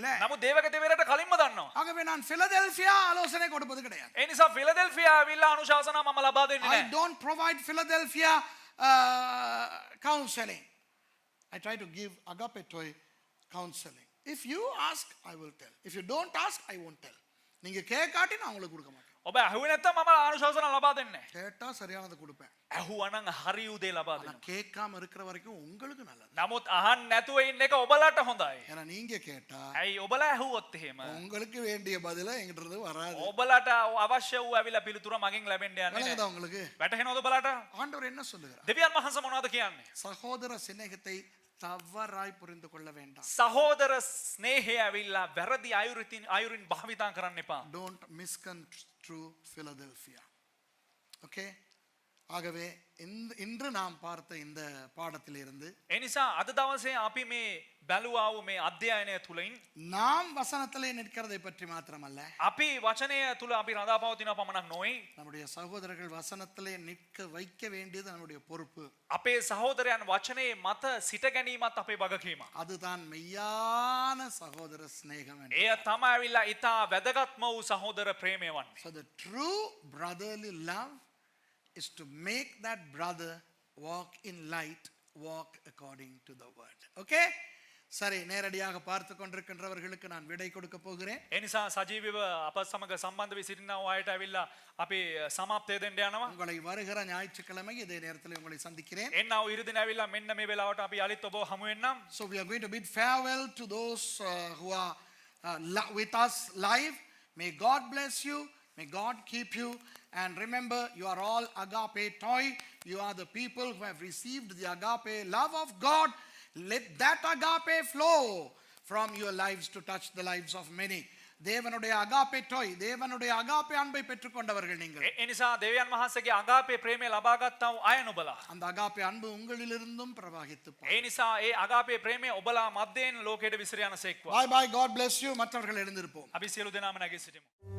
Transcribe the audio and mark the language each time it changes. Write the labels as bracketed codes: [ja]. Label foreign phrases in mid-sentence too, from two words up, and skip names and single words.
[si] නමුත් දේවගතිවරයාට කලින්ම දන්නවා. [ta] ஆகவே நான் Philadelphia ஆலோசனை கொடுப்பது கிடையாது. [si] ඒ නිසා ෆිලදෙල්ෆියා ඇවිල්ලා අනුශාසනා මම ලබා දෙන්නේ I නැහැ. [en] don't provide Philadelphia counseling. I try to give agapetoi counseling. If you ask, I will tell. If you don't ask, I won't tell. [ta] நீங்க கேட்காட்டி நான் உங்களுக்கு கொடுக்க மாட்டேன். [si] ඔබ ඇහුවේ නැත්නම් මම අනුශාසනා ලබා දෙන්නේ නැහැ. [ta] கேட்டா சரியானதை கொடுப்பேன். [si] ඇහුවනම් හරි උදේ ලබා ஆனா දෙනවා. [ta] கேட்காம இருக்கிற வரைக்கும் உங்களுக்கு நல்லது. [si] නමුත් අහන්න නැතුව ඉන්න එක ඔබලට හොඳයි. [ta] ஏன்னா நீங்க கேட்டா [si] ඇයි ඔබලා ඇහුවොත් එහෙම [ta] உங்களுக்கு வேண்டிய பதில எங்கிட்ட இருந்து வராது. [si] ඔබලට අවශ්‍ය වූ ඇවිල්ලා පිළිතුර මගෙන් ලැබෙන්න යන්නේ விளங்குதா නැහැ. உங்களுக்கு? වැටහෙනවද ඔබලට? [ta] ஆண்டவர் என்ன சொல்லுகிறார்? [si] දෙවියන් වහන්සේ මොනවද කියන්නේ? [ta] சகோதர சிநேகத்தை தவறாய் புரிந்து கொள்ள வேண்டாம். [si] සහෝදර ස්නේහය ඇවිල්ලා වැරදි අයුරින් භාවිතා කරන්න එපා. [en] Don't misconstrue Philadelphia. Okay? [ta] ஆகவே இன்று நாம் பார்த்த இந்த பாடத்திலிருந்து [si] ඒ නිසා අද දවසේ අපි මේ බැලුවා වූ මේ අධ්‍යයනය තුලින් [ta] நாம் வசனத்திலே நிற்கிறதை பற்றி மாத்திரமல்ல, [si] අපි වචනය තුල අපි රඳා පවතින පමණක් නොවේ. [ta] நம்முடைய சகோதரர்கள் வசனத்திலே நிற்க வைக்க வேண்டியது நம்முடைய பொறுப்பு. [si] අපේ සහෝදරයන් වචනේ මත සිට ගැනීමත් අපේ වගකීමක්. [ta] அதுதான் மெய்யான சகோதர சிநேகம். [si] එය තමයි ඇවිල්ලා ඊටා වැදගත්ම වූ සහෝදර ප්‍රේමය වන්නේ. [en] So the true brotherly love is to make that brother walk in light, walk according to the word. Okay? [ta] சரி, நேரடியாக பார்த்து கொண்டிருக்கின்றவர்களுக்கு நான் விடை கொடுக்க போகிறேன். [si] ඒ නිසා සජීවීව අප සමග සම්බන්ධ වී සිටිනා අයට ඇවිල්ලා අපි සමාප්තය දෙන්න යනවා. [ta] உங்களை வருகிற ஞாயிற்றுக்கிழமை இதே நேரத்தில் உங்களை சந்திக்கிறேன். [si] එන්නව ඉරිදින ඇවිල්ලා මෙන්න මේ වෙලාවට අපි අලිත් ඔබ හමු වෙන්නම්. [en] So we are going to bid farewell to those who are with us live. May God bless you. May God keep you. And remember, you are all agape toy. You are the people who have received the agape love of God. Let that agape flow from your lives to touch the lives of many. [ta] தேவனுடைய அகாபே டாய், தேவனுடைய அகாபே அன்பை பெற்றுக்கொண்டவர்கள் நீங்கள். [si] ඒ නිසා දෙවියන් වහන්සේගේ අගාපේ ප්‍රේමය ලබා ගත්තා වූ අය නුඹලා. [ta] அந்த அகாபே அன்பு உங்களிலிருந்தும் பிரவாகித்து [si] ඒ නිසා ඒ අගාපේ ප්‍රේමය ඔබලා මැදෙන් ලෝකයට විසිර යනසේක්වා. [en] Bye bye, God bless you. [ta] மற்றவர்கள் எழுந்திருப்போம். [si] අපි සියලු දෙනාම නැගී සිටිමු.